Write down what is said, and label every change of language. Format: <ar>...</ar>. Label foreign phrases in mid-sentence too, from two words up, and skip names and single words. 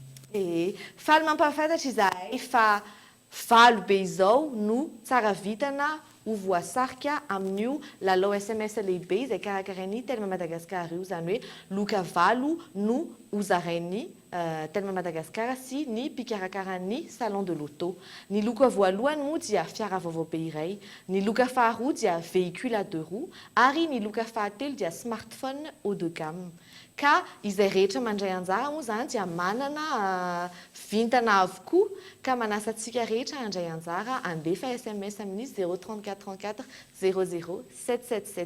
<mg>Faly mampahafantatra izahay fa valo be izao no tsara vitana ho voasarika amin'io lalao SMS lehibe izay karakarainy Telma Madagasikara io izany hoe loka valo no hozarainy Telma Madagasikara sy ny mpikarakarany</mg> <fr>salon de l'auto.</fr> <mg>Ny loka voalohany moa dia fiara vaovao be iray, ny loka faharoa dia</mg> <fr>véhicule à 2 roues</fr> <mg>ary ny loka fahatelo dia smartphone</mg> <fr>haut de gamme.</fr> <mg>Ka izay rehetra mandray anjara moa izany dia manana vintana avokoa ka manasa antsika rehetra handray anjara andefa SMS amin'ny 034 34 00 777.</mg>